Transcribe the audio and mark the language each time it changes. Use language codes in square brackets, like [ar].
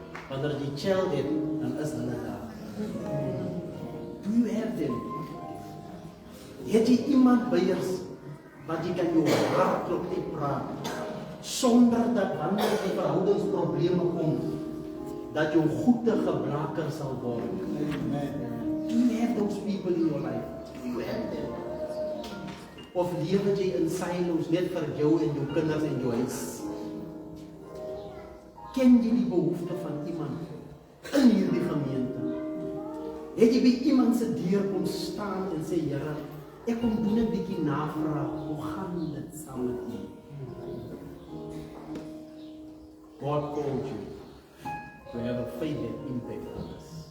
[af] Wanneer jy chill het, dan is hulle daar. [en] Do you have them? [af] Het jy iemand by jou wat jy kan jou hart klop en praat, sonder dat wanneer die verhoudingsprobleme kom, dat jou goede gebruiker sal word. [en] You have those people in your life. You have them. [af] Of lewe jy in silos net vir jou en jou kinders en jou huis? Ken jy die behoefte van iemand in hierdie gemeente? Het jy by iemand se deur kom staan en sê, Here, ek kom doen 'n bietjie navraag, hoe gaan dit saam met U? [en] God called you to have a faith that impacts others.